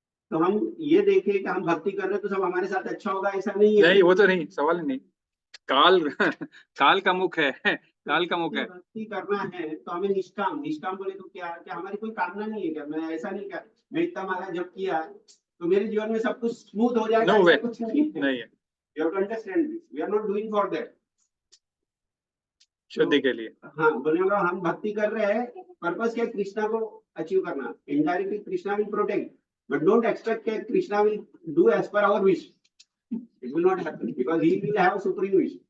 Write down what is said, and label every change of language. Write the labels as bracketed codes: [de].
[hi] तो हम ये देखें कि हम भक्ति कर रहे हैं तो सब हमारे साथ अच्छा होगा, ऐसा नहीं है. नहीं, वो तो नहीं, सवाल ही नहीं. काल का मुख है, काल का मुख है. भक्ति करना है तो हमें निष्काम बोले तो क्या हमारी कोई कामना नहीं है क्या? मैं ऐसा नहीं क्या मैं इतना माला जब किया तो मेरे जीवन में सब कुछ स्मूथ हो जाएगा? [en] No way. [hi] कुछ नहीं है. नहीं है. [en] You have to understand this. We are not doing for that. [hi] शुद्धि के लिए. हाँ, बोलेगा हम भक्ति कर रहे हैं, पर्पस क्या? कृष्णा को अचीव करना. [en] indirectly Krishna will protect, but don't expect [hi] कि [en] Krishna will do as per our wish. It will not happen because he will have supreme wish.